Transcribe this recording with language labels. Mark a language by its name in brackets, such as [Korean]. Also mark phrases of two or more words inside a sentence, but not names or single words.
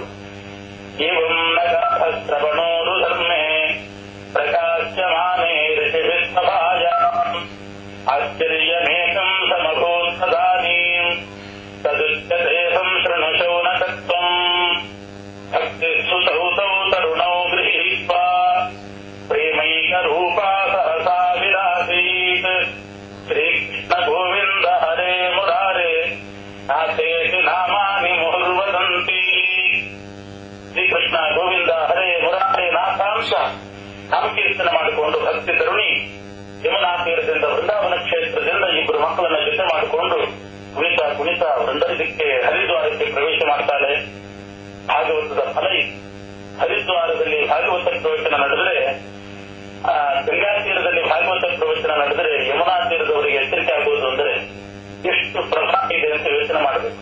[Sanskrit] ಏವಂ ಶ್ರವಣೋರು ಧರ್ಮೇ ಪ್ರಕಾಶ್ಯಮಾನೇ ಋಷಿಭಿಸ್ವಭಾಯ ಆಶ್ಚರ್ಯಮೇಕಂ ಸಮಭೂತ್ಸದಾನೀಂ ತದುಚ್ಯತೆ ಸಂಶೃಣುಶೌ ನ ತತ್ವಂ ಭಕ್ತಿಸ್ಸು ಸೌತೌ ತರುಣೌ ಗೃಹೀತ್ವಾ ಪ್ರೇಮೈಕರೂಪಾ ಸಹಸಾ ವಿರಾಸೀತ್ ಶ್ರೀಕೃಷ್ಣ ಗೋವಿಂದ ಹರೇ ಮುರಾರೇ ನಾಥೇತಿ ನಾಮಾನಿ ಮುಹುರ್ವದಂತಿ. [Kannada] ಶ್ರೀಕೃಷ್ಣ ಗೋವಿಂದ ಹರೇ ಮುರಾರೇ ನಾಥಾಂಶ ನಾಮಕೀರ್ತನೆ ಮಾಡಿಕೊಂಡು ಭಕ್ತಿ ತರುಣಿ ಯಮುನಾ ತೀರದಿಂದ ವೃಂದಾವನ ಕ್ಷೇತ್ರದಿಂದ ಇಬ್ಬರು ಮಕ್ಕಳನ್ನ ಜೊತೆ ಮಾಡಿಕೊಂಡು ಕುಣಿತ ಕುಣಿತ ವೃಂದಕ್ಕೆ ಹರಿದ್ವಾರಕ್ಕೆ ಪ್ರವೇಶ ಮಾಡ್ತಾಳೆ. ಭಾಗವತದ ಫಲ ಹರಿದ್ವಾರದಲ್ಲಿ ಭಾಗವತ ಪ್ರವಚನ ನಡೆದರೆ, ಗಂಗಾ ತೀರದಲ್ಲಿ ಭಾಗವತ ಪ್ರವಚನ ನಡೆದರೆ ಯಮುನಾ ತೀರದವರಿಗೆ ಎಚ್ಚರಿಕೆ ಆಗುವುದು ಅಂದರೆ ಎಷ್ಟು ಪ್ರಭಾವ ಇದೆ ಅಂತ ಯೋಚನೆ ಮಾಡಬೇಕು.